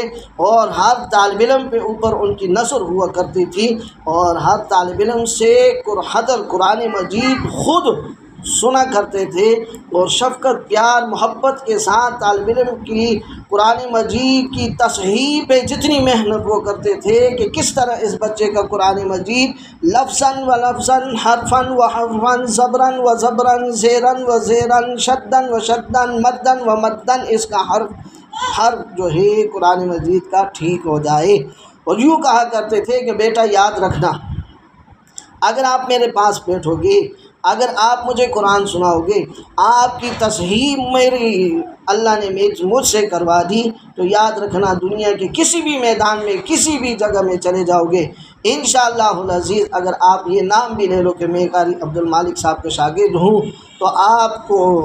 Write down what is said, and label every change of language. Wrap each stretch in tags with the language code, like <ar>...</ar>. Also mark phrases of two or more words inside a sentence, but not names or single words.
<ur>اور ہر طالب علم پہ اوپر ان کی نظر ہوا کرتی تھی، اور ہر طالب علم سے قرآن مجید خود سنا کرتے تھے، اور شفقت پیار محبت کے ساتھ طالب علم کی قرآن مجید کی تصحیح پہ جتنی محنت وہ کرتے تھے کہ کس طرح اس بچے کا قرآن مجید لفظاً و لفظاً، حرفاً و حرفاً، زبراً و زبراً، زیراً و زیراً، شداً و شداً، مداً و مداً اس کا حرف جو ہے قرآن مجید کا ٹھیک ہو جائے۔ اور یوں کہا کرتے تھے کہ بیٹا یاد رکھنا، اگر آپ میرے پاس بیٹھو گے، اگر آپ مجھے قرآن سناؤ گے، آپ کی تصحیح اللہ نے مجھ سے کروا دی، تو یاد رکھنا دنیا کے کسی بھی میدان میں کسی بھی جگہ میں چلے جاؤ گے،</ur> <ar>انشاءاللہ العزیز</ar> <ur>اگر آپ یہ نام بھی لے لو کہ میں قاری عبدالمالک صاحب کے شاگرد ہوں، تو آپ کو</ur>